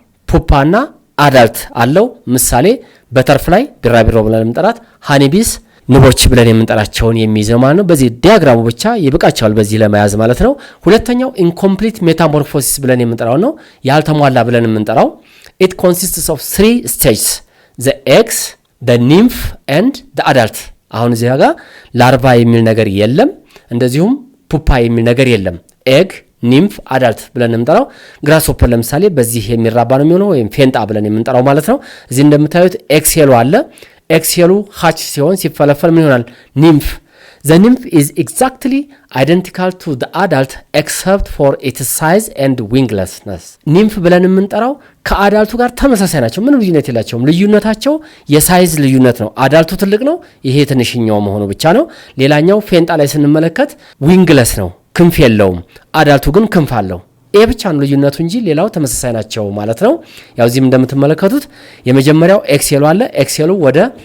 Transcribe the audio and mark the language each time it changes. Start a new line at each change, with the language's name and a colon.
Amharic: ፑፓና አዳልት አለው። ምሳሌ በተርፍ ላይ ቢራቢሮ ብለን የምንጠራት ሃኒቢስ ንቦች ብለን የምንጠራቸውን የሚይዘው ማለት ነው። በዚህ ዲያግራሙ ብቻ ይበቃቸዋል በዚህ ለመያዝ ማለት ነው። ሁለተኛው ኢንኮምፕሊት ሜታሞርፎሲስ ብለን የምንጠራው ነው። ያልተሟላ ብለን የምንጠራው
English: it consists of 3 stages the eggs the nymph and the adult።
Amharic: አሁን እዚህ ጋር ላርቫ የሚል ነገር የለም፣ እንደዚሁም ፑፓ የሚል ነገር የለም። ኤግ፣ ኒምፍ አዳልት ብለን የምንጠራው። ግራስሆፐር ለምሳሌ በዚህ የሚራባ ነው የሚሆነው ወይም ፌንጣ ብለን የምንጠራው ማለት ነው። እዚህ እንደምታዩት ኤክሴሉ አለ። ኤክሴሉ ሃች ሲሆን ሲፈለፈል ምን ይሆናል?
English: ኒምፍ። The nymph is exactly identical to the adult except for its size and winglessness.
Amharic: ኒምፍ ብለን የምንጠራው ከአዳልቱ ጋር ተመሳሳይ ናቸው። ምንም ልዩነት የላቸውም። ልዩነታቸው የሳይዝ ልዩነት ነው። አዳልቱ ትልቅ ነው፣ ይሄ ትንሽኛው መሆኑ ብቻ ነው። ሌላኛው ፌንጣ ላይ ስንመለከት ዊንግለስ ነው፣ ክንፍ የለውም። አዳልቱ ግን ክንፍ አለው። ይሄ ብቻ ነው ልዩነቱ እንጂ ሌላው ተመሳሳይ ናቸው ማለት ነው። ያው እዚህም እንደምትመለከቱት የመጀመሪያው ኤክሴሉ አለ። ኤክሴሉ ወደ